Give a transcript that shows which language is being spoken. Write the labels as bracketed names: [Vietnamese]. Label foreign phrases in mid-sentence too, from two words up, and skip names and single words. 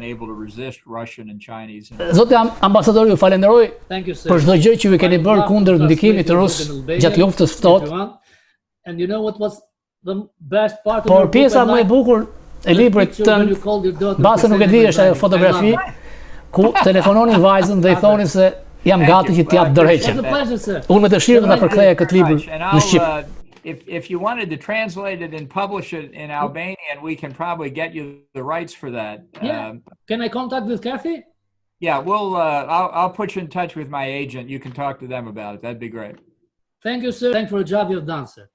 [Albanian] Zoti ambasador, ju falenderoj për çdo gjë që ju keni bërë kundër ndikimit të rus gjatë luftës ftohtë. Por pjesa më e bukur e librit tënd, base nuk e di, është ajo fotografi ku telefononin vajzën dhe i thonin se jam gati që t'jap dorëheqjen. Unë me dëshirë do ta përktheja këtë libër në shqip. [English] If you wanted to translate it and publish it in Albanian, we can probably get you the rights for that. Can I contact with Kathy? Yeah, I'll put you in touch with my agent. You can talk to them about it. That'd be great. Thank you, sir. Thanks for the job you've done, sir.